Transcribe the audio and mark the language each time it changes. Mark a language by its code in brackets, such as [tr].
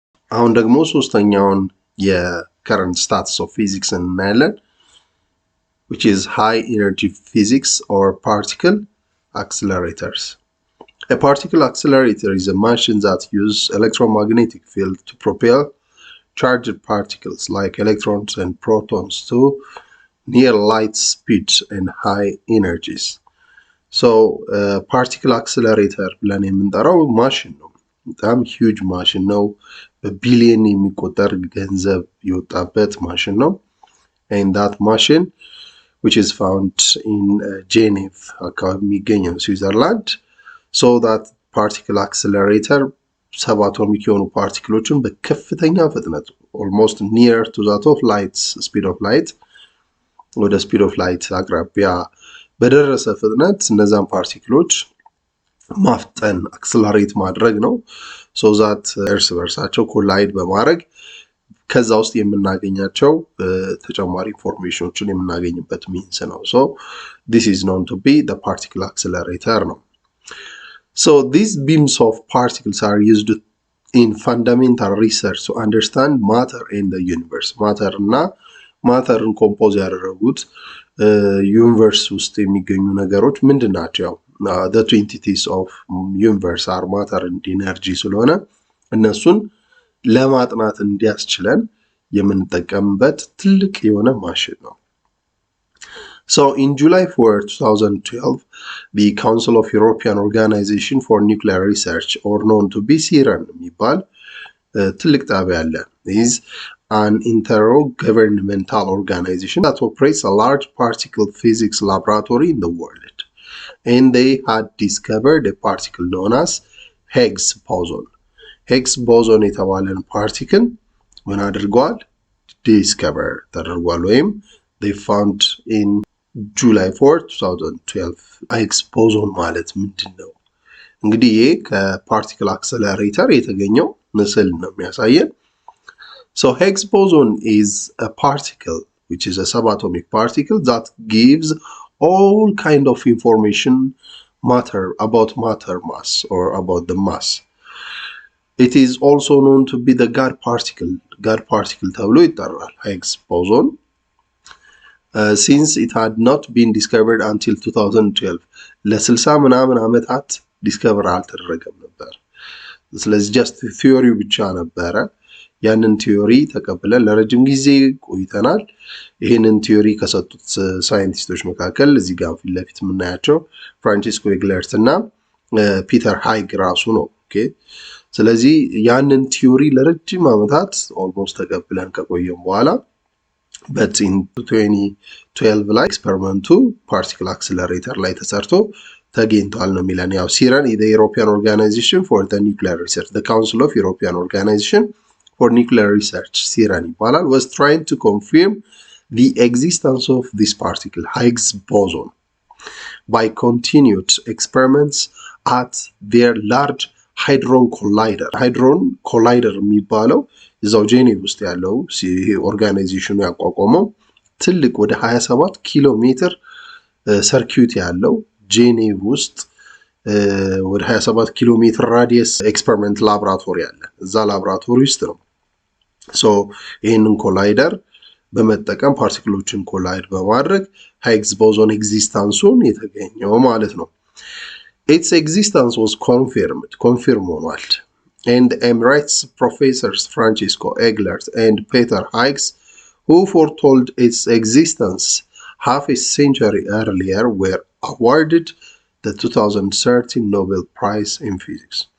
[am] አሁን ደግሞ ሶስተኛውን [en] የከረንት ስታትስ ኦፍ ፊዚክስ [am] እናያለን, [en] which is high energy physics or particle accelerators. A particle accelerator is a machine that uses electromagnetic field to propel charged particles like electrons and protons to near light speed and high energies. So particle accelerator [am] ብለን የምንጠራው ማሽን ነው። በጣም ሂውጅ ማሽን ነው። በቢሊየን የሚቆጠር ገንዘብ የወጣበት ማሽን ነው። [en] and that machine which is found in Geneva [am] አካባቢ የሚገኝ ነው ስዊዘርላንድ. [en] so that particle accelerator [am] ሰብአቶሚክ የሆኑ ፓርቲክሎችን በከፍተኛ ፍጥነት [en] almost near to that of light, speed of light, [am] ወደ speed of light አቅራቢያ በደረሰ ፍጥነት እነዛን ፓርቲክሎች ማፍጠን አክሰለሬት ማድረግ ነው. [en] so that [am] እርስ በርሳቸው ኮላይድ በማድረግ ከዛ ውስጥ የምናገኛቸው ተጨማሪ ኢንፎርሜሽኖችን የምናገኝበት ሚንስ ነው. [en] so this is known to be the particle accelerator ነው. So these beams of particles are used in fundamental research to understand matter in the universe. [am] Matter እና ማተርን ኮምፖዝ ያደረጉት ዩኒቨርስ ውስጥ የሚገኙ ነገሮች ምንድን ናቸው? [en] the two entities of universe are matter and energy [am] ስለሆነ እነሱን ለማጥናት እንዲያስችለን የምንጠቀምበት ትልቅ የሆነ ማሽን ነው. [en] So in July 4, 2012, the Council of European Organization for Nuclear Research, or known to be CERN [am] የሚባል ትልቅ ጣቢያ አለ. [en] is an intergovernmental organization that operates a large particle physics laboratory in the world. And they had discovered a particle known as Higgs boson. [am] Higgs boson የተባለን ፓርቲክል ምን አድርጓል? ዲስከቨር ተደርጓል ወይም [en] they found in July 4, 2012. [am] Higgs boson ማለት ምንድን ነው? እንግዲህ ይሄ ከፓርቲክል አክሰለሬተር የተገኘው ምስል ነው የሚያሳየን. [en] So Higgs boson is a particle which is a subatomic particle that gives all kind of information about matter mass or about the mass. It is also known to be the God particle. God particle [am] ተብሎ ይጠራል [en] Higgs boson. Since it had not been discovered until 2012 [am] ለ60 ምናምን ዓመታት ዲስከቨር አልተደረገም ነበር. ስለዚህ ጀስት ቲዮሪው ብቻ ነበረ. ያንን ቲዮሪ ተቀብለን ለረጅም ጊዜ ቆይተናል. ይሄንን ቲዮሪ ከሰጡት ሳይንቲስቶች መካከል እዚህ ጋር ፊት ለፊት የምናያቸው ፍራንሲስኮ ኤግለርት እና ፒተር ሃይግ ራሱ ነው. ኦኬ ስለዚህ ያንን ቲዮሪ ለረጅም ዓመታት ኦልሞስት ተቀብለን ከቆየን በኋላ [en] but in 2012 [am] ላይ ኤክስፐሪመንቱ ፓርቲክል አክሰለሬተር ላይ ተሰርቶ ተገኝቷል ነው የሚለን. [en] ያው ሲረን the European Organization for the Nuclear Research, the Council of European Organization for Nuclear Research [am] ሲረን ይባላል, [en] was trying to confirm the existence of this particle Higgs boson by continued experiments at their large hadron collider. [am] hadron collider የሚባለው እዛው ጄኔቭ ውስጥ ያለው ኦርጋናይዜሽኑ ያቋቋመው ትልቅ ወደ 27 ኪሎ ሜትር ሰርኪዩት ያለው ጄኔቭ ውስጥ ወደ 27 ኪሎ ሜትር ራዲየስ ኤክስፐሪመንት ላብራቶሪ አለ. እዛ ላብራቶሪ ውስጥ ነው ሶ ይሄንን ኮላይደር በመጠቀም ፓርቲክሎችን ኮላይድ በማድረግ ሃይግስ ቦዞን ኤግዚስተንሱን የተገኘው ማለት ነው. [en] its existence was confirmed ሆኗል. And Emirates professors Francisco Eglert and Peter Higgs, who foretold its existence half a century earlier, were awarded the 2013 Nobel Prize in Physics.